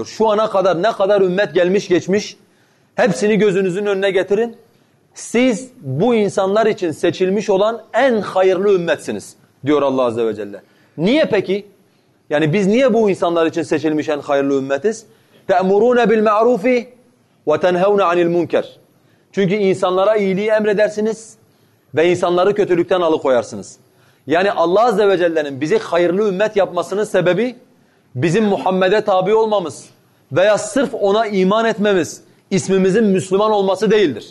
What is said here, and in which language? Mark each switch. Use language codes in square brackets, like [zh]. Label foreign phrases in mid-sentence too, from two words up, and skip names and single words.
[tr] Şu ana kadar ne kadar ümmet gelmiş geçmiş hepsini gözünüzün önüne getirin. Siz bu insanlar için seçilmiş olan en hayırlı ümmetsiniz diyor Allah Azze ve Celle. Niye peki? Yani biz niye bu insanlar için seçilmiş en hayırlı ümmetiz? [ar] تَأْمُرُونَ بِالْمَعْرُوفِ وَتَنْهَوْنَ عَنِ الْمُنْكَرِ. [tr] Çünkü insanlara iyiliği emredersiniz ve insanları kötülükten alıkoyarsınız. Yani Allah Azze ve Celle'nin bizi hayırlı ümmet yapmasının sebebi bizim Muhammed'e tabi olmamız, veya sırf ona iman etmemiz ismimizin Müslüman olması değildir.